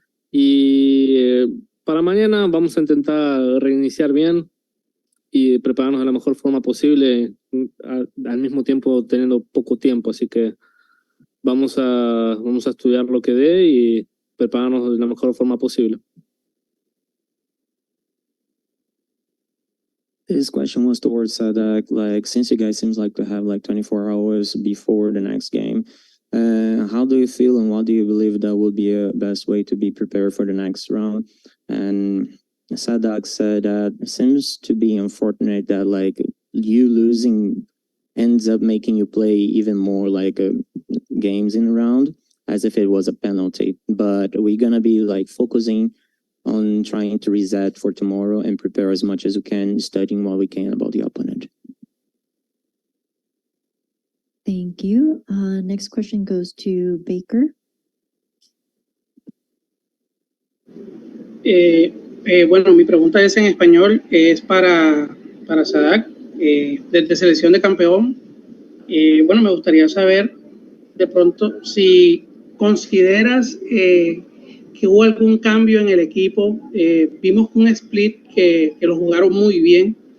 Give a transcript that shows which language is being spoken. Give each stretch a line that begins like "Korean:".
Spanish: Y para mañana vamos a intentar reiniciar bien y prepararnos de la mejor forma posible, al mismo tiempo teniendo poco tiempo. Así que vamos a estudiar lo que dé y prepararnos de la mejor forma posible.
English: This question was towards Sadak. Like, since you guys seems like to have like 24 hours before the next game, how do you feel and what do you believe that would be a best way to be prepared for the next round? And Sadak said that it seems to be unfortunate that like you losing ends up making you play even more like games in a round as if it was a penalty. But we're gonna be like focusing on trying to reset for tomorrow and prepare as much as we can, studying what we can about the opponent. Thank you. Next question goes to Baker.
Spanish: Bueno, mi pregunta es en español, es para Sadak, desde selección de campeón. Bueno, me gustaría saber de pronto si consideras que hubo algún cambio en el equipo. Vimos un split que lo jugaron muy bien.